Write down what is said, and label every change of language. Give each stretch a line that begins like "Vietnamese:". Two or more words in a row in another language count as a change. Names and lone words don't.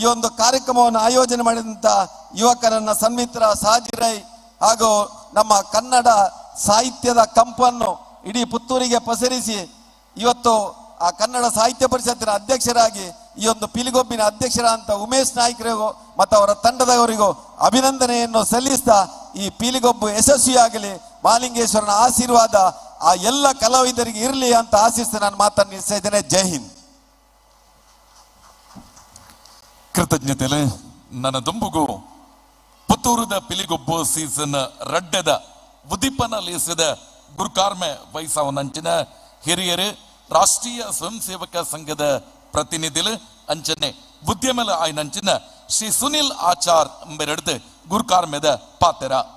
Kannada: ಒಂದು ಕಾರ್ಯಕ್ರಮವನ್ನು ಆಯೋಜನೆ ಮಾಡಿದಂಥ ಯುವಕರನ್ನ ಸನ್ಮಿತ್ರ ಸಾಜಿರೈ ಹಾಗೂ ನಮ್ಮ ಕನ್ನಡ ಸಾಹಿತ್ಯದ ಕಂಪನ್ನು ಇಡೀ ಪುತ್ತೂರಿಗೆ ಪಸರಿಸಿ ಇವತ್ತು ಆ ಕನ್ನಡ ಸಾಹಿತ್ಯ ಪರಿಷತ್ತಿನ ಅಧ್ಯಕ್ಷರಾಗಿ ಈ ಒಂದು ಪಿಲಿಗೊಬ್ಬಿನ ಅಧ್ಯಕ್ಷರಾದಂಥ ಉಮೇಶ್ ನಾಯ್ಕರಿಗೂ ಮತ್ತು ಅವರ ತಂಡದವರಿಗೂ ಅಭಿನಂದನೆಯನ್ನು ಸಲ್ಲಿಸ್ತಾ ಈ ಪಿಲಿಗೊಬ್ಬು ಯಶಸ್ವಿಯಾಗಲಿ, ಮಹಾಲಿಂಗೇಶ್ವರನ ಆಶೀರ್ವಾದ ಆ ಎಲ್ಲ ಕಲಾವಿದರಿಗೆ ಇರಲಿ ಅಂತ ಆಶಿಸ್ತಾ ನಾನು ಮಾತನ್ನು ನಿಲ್ಲಿಸ್ತಾ ಇದ್ದೇನೆ.
Hindi: जय हिंद.
Tulu: ಕೃತಜ್ಞತೆಲೆ ನನ್ನ ದುಂಬುಗು ಪುತ್ತೂರದ ಪಿಲಿಗೊಬ್ಬು ಸೀಸನ್ ರಡ್ಡದ ಉದಿಪನ ಲೇಸದ ಗುರುಕಾರ್ಮೆ ವಯಸ್ಸವನಂಚಿನ ಹಿರಿಯರು ರಾಷ್ಟ್ರೀಯ ಸ್ವಯಂ ಸೇವಕ ಸಂಘದ ಪ್ರತಿನಿಧಿಗಳು ಅಂಚನೆ ಉದ್ಯಮಲ ಆಯ್ನಂಚಿನ ಶ್ರೀ ಸುನಿಲ್ ಆಚಾರ್ ಮೆರಡ್ದು ಗುರುಕಾರ್ಮೆದ ಪಾತೆರ